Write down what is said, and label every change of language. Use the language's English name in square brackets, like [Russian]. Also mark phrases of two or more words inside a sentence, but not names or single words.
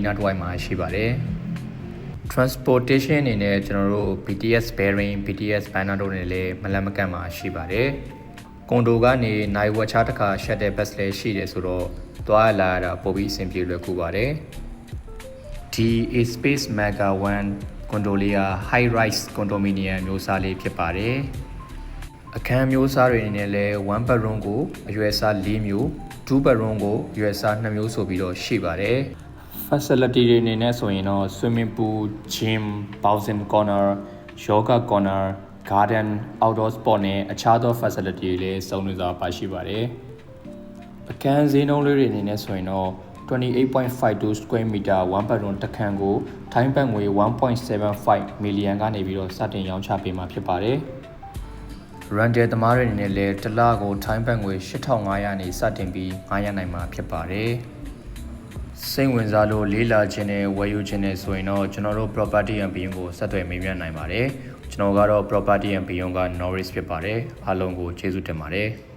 [Burmese] နားတစ်ဝိုက်မှာရှိပါတယ် transportation အနေနဲ့ကျွန်တော်တို့ BTS bearing BTS banner တို့နဲ့လည်းမလတ်မကန့်မှာရှိပါတယ်ကွန်ဒိုကနေနိုင်ဝက်ချားတစ်ခါ [English] shuttle bus [Burmese] လည်းရှိတယ်ဆိုတော့သွားလာရတာပိုပြီးအဆင်ပြေလွယ်ကူပါတယ်ဒီ A Space Mega One ကွန်ဒိုလေးက [English] high rise condominium [Burmese] မျိုးစားလေးဖြစ်ပါတယ်အခန်းမျိုးစားတွေအနေနဲ့လည်း1 bedroom ကိုအရွယ်အစား4မျိုး2 bedroom ကိုအရွယ်အစား2မျိုးဆို ပြီးတော့ရှိပါတယ် facility တွေအနေနဲ့ဆိုရင်တော့ [English] swimming pool gym bouncing corner yoga corner garden outdoor sport [Burmese] နဲ့အခြားသော facility တွေလည်းစုံလင်စွာ ပါရှိပါတယ်အခန်းဈေးနှုန်းလေးတွေအနေနဲ့ဆိုရင်တော့ 28.52 [English] square meter [Burmese] 1 bedroom တစ်ခန်းကိုထို င်းဘတ်ငွေ 1.75 million ကနေပြီးတော့စတင်ရောင်းချပေးမှာဖြစ်ပါတယ် rental သမားတွေအနေနဲ့လည်းတစ်လကိုထိုင်းဘတ်ငွေ 8500 နေစတင်ပြီးငှားရနိုင်မှာဖြစ်ပါတယ်စိတ်ဝင်စားလို့လေးလာခြင်းနဲ့ဝယ်ယူခြင်းနဲ့ဆိုရင်တော့ကျွန်တော်တို့ property and beyond ကိုဆက်သွယ်မေးမြန်းနိုင်ပါတယ်ကျွန်တော်ကတော့ property and beyond က Norris ဖြစ်ပါတယ်အားလုံးကိုကျေးဇူးတင်ပါတယ်